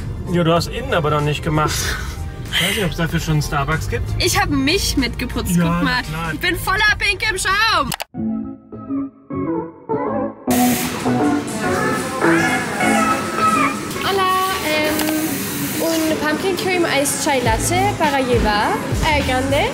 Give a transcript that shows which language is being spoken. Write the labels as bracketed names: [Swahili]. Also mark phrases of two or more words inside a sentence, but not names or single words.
[German] Ja, du hast innen aber noch nicht gemacht. Ich weiß nicht, ob es dafür schon einen Starbucks gibt. Ich habe mich mitgeputzt, ja, guck mal. Klar. Ich bin voller pinkem Schaum. [Spanish] Hola, un [English] pumpkin cream ice chai latte [Spanish] para llevar, grande.